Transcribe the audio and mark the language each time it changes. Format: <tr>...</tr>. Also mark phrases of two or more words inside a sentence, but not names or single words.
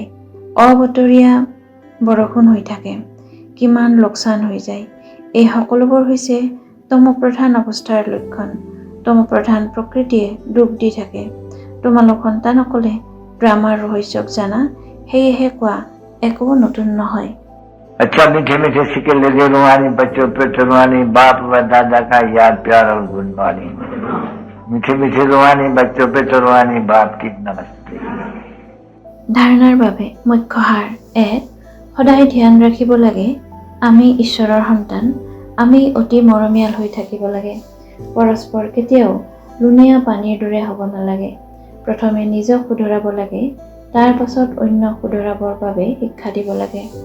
<as>অবতৰীয়া বৰষুণ হৈ থাকে। কিমান লোকচান হৈ যায়। এই সকলোবোৰ হৈছে তমপ্ৰধান অৱস্থাৰ লক্ষণ। তমপ্ৰধান প্ৰকৃতিয়ে দুখ দি থাকে। তোমালোক সন্তানসকলে ড্ৰামাৰ ৰহস্যক জানা, সেয়েহে কোৱা, একো নতুন নহয়।</as> <hi>अच्छा मीठे मीठे सिक्के लगे रूहानी बच्चों पे रूहानी बाप व दादा का याद प्यार और गुणवाणी। मीठे मीठे रूहानी बच्चों पे रूहानी बाप की नमस्ते।</hi> <as>ধাৰণাৰ বাবে মুখ্য সাৰ: ১. সদায় ধ্যান ৰাখিব লাগে আমি ঈশ্বৰৰ সন্তান। আমি অতি মৰমীয়াল হৈ থাকিব লাগে। পৰস্পৰ কেতিয়াও লুণীয়া পানীৰ দৰে হ'ব নালাগে। প্ৰথমে নিজক শুধৰাব লাগে, তাৰ পাছত অন্যক শুধৰাবৰ বাবে শিক্ষা দিব লাগে।</as>